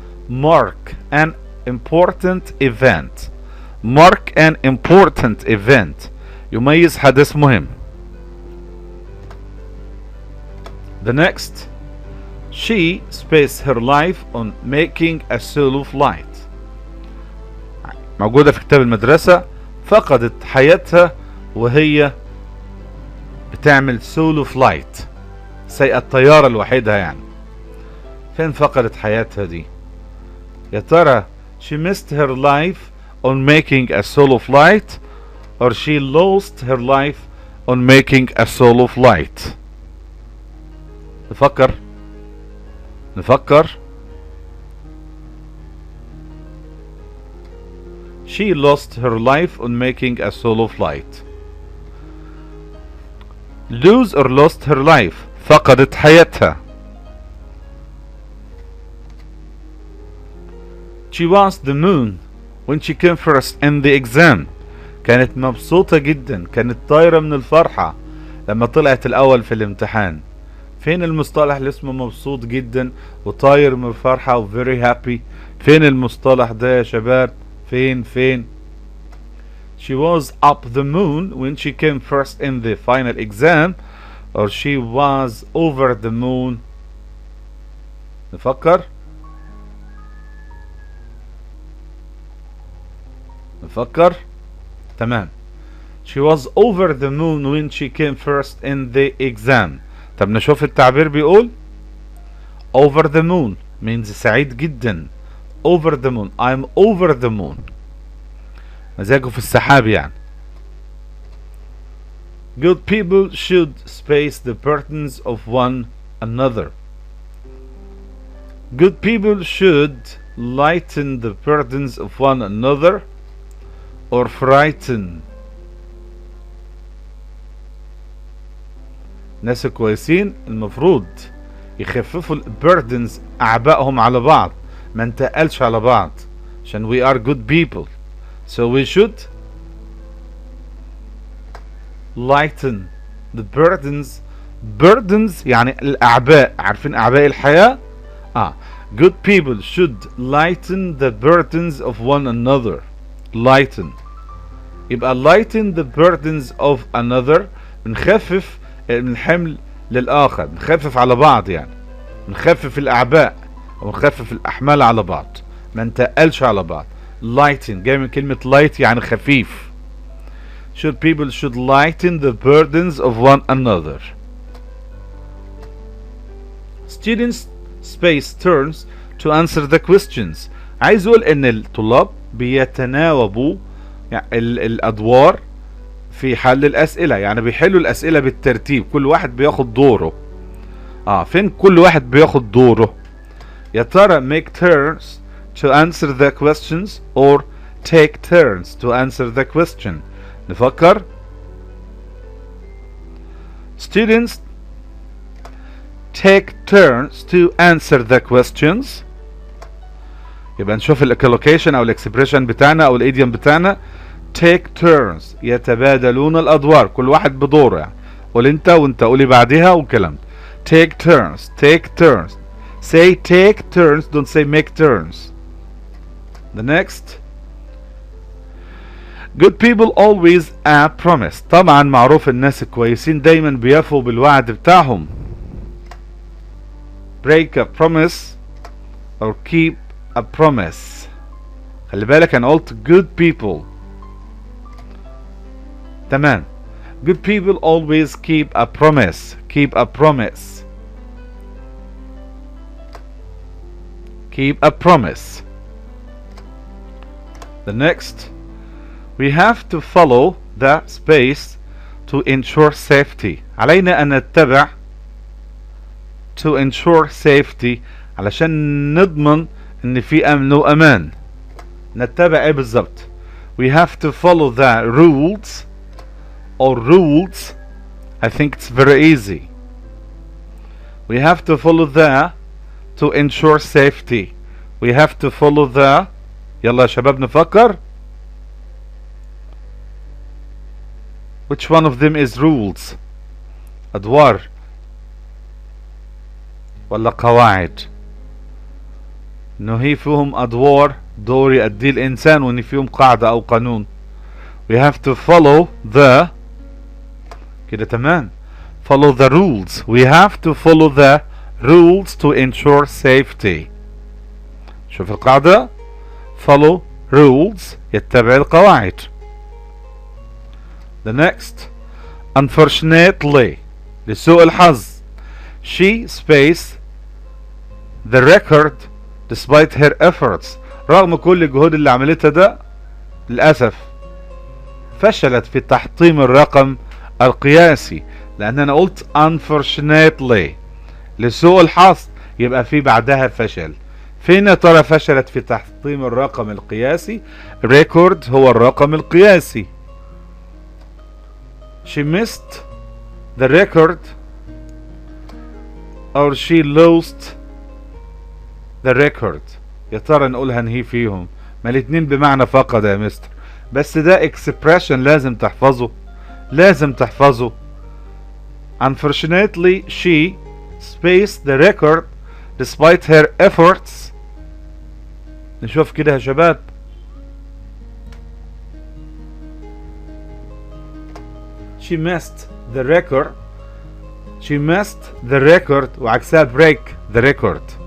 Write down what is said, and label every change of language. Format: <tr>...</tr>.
<en>mark an important event. mark an important event.</en> <ar>يميز حدث مهم.</ar> <en>The next, she spends her life on making a solo flight.</en> <ar>موجودة في كتاب المدرسة. فقدت حياتها وهي بتعمل سولو فلايت، سيئة الطيارة لوحدها يعني. فين فقدت حياتها دي؟ يا ترى</ar> <en>she missed her life on making a solo flight, or she lost her life on making a solo flight.</en> <ar>نفكر</ar> <en>She lost her life on making a solo flight. Lose or lost her life.</en> <ar>فقدت حياتها.</ar> <en>She was the moon when she came first in the exam.</en> <ar>كانت مبسوطة جدا، كانت طايرة من الفرحة لما طلعت الأول في الامتحان. فين المصطلح اللي اسمه مبسوط جدا وطاير من الفرحة و very happy؟ فين المصطلح ده يا شباب؟ فين؟</ar> <en>She was up the moon when she came first in the final exam, or she was over the moon.</en> <ar>نفكر تمام.</ar> <en>She was over the moon when she came first in the exam.</en> <ar>طب نشوف التعبير بيقول</ar> <en>over the moon means</en> <ar>سعيد جدا.</ar> <en>over the moon, I'm over the moon.</en> <ar>مزاجه في السحاب يعني.</ar> <en>Good people should space the burdens of one another. Good people should lighten the burdens of one another or frighten.</en> <ar>ناس كويسين المفروض يخففوا burdens أعبائهم على بعض، ما نتقلش على بعض، عشان</ar> <en>we are good people. So we should lighten the burdens. Burdens</en> <ar>يعني الأعباء، عارفين أعباء الحياة؟</ar> <en>Good people should lighten the burdens of one another.</en> <ar>Lighten يبقى</ar> <en>lighten the burdens of another،</en> <ar>بنخفف من الحمل للآخر، نخفف على بعض يعني، نخفف الأعباء أو نخفف الأحمال على بعض، ما نتقلش على بعض. lighten جاي من كلمة light يعني خفيف.</ar> <en>people should lighten the burdens of one another. Students space turns to answer the questions.</en> <ar>عايز اقول ان الطلاب بيتناوبوا يعني الادوار في حل الاسئله، يعني بيحلوا الاسئله بالترتيب، كل واحد بياخد دوره. فين كل واحد بياخد دوره؟ يا ترى</ar> <en>make turns to answer the questions or take turns to answer the question.</en> <ar>نفكر.</ar> <en>Students take turns to answer the questions.</en> <ar>يبقى نشوف الكولوكيشن او الاكسبريشن بتاعنا او الايديوم بتاعنا.</ar> <en>take turns</en> <ar>يتبادلون الادوار، كل واحد بدوره يعني. قول انت وانت قولي بعدها وكلام.</ar> <en>take turns say take turns, don't say make turns. The next. Good people always promise.</en> <ar>طبعا معروف الناس الكويسين دايما بيفوا بالوعد بتاعهم.</ar> <en>break a promise or keep a promise.</en> <ar>خلي بالك انا قلت</ar> <en>good people.</en> <ar>تمام.</ar> <en>Good people always keep a promise. Keep a promise. Keep a promise. The next. We have to follow the space to ensure safety.</en> <ar>علينا أن نتبع</ar> <en>to ensure safety</en> <ar>علشان نضمن ان في امن وامان. نتبع ايه بالظبط؟</ar> <en>We have to follow the rules or rules. I think it's very easy. We have to follow the to ensure safety. We have to follow the.</en> <ar>يلا يا شباب نفكر.</ar> <en>Which one of them is rules؟</en> <ar>أدوار ولا قواعد؟ إنه هي فيهم أدوار، دور يؤديه الإنسان، وإن فيهم قاعدة أو قانون.</ar> <en>We have to follow the.</en> <ar>كده تمام.</ar> <en>Follow the rules. We have to follow the rules to ensure safety.</en> <ar>شوف القاعدة.</ar> <en>Follow rules</en> <ar>يتبع القواعد.</ar> <en>The next.</en> <ar>Unfortunately لسوء الحظ.</ar> <en>She spaced the record despite her efforts.</en> <ar>رغم كل الجهود اللي عملتها ده للأسف فشلت في تحطيم الرقم القياسي، لأن أنا قلت unfortunately لسوء الحظ، يبقى في بعدها فشل. فين يا ترى فشلت في تحطيم الرقم القياسي؟ record هو الرقم القياسي.</ar> <en>she missed the record or she lost the record.</en> <ar>يا ترى نقولها نهي فيهم؟ ما الاتنين بمعنى فقد يا مستر، بس ده expression لازم تحفظه، لازم تحفظه.</ar> <en>unfortunately she spaced the record despite her efforts.</en> <ar>نشوف كده يا شباب.</ar> <en>she missed the record she missed the record وعكسها break the record.</en>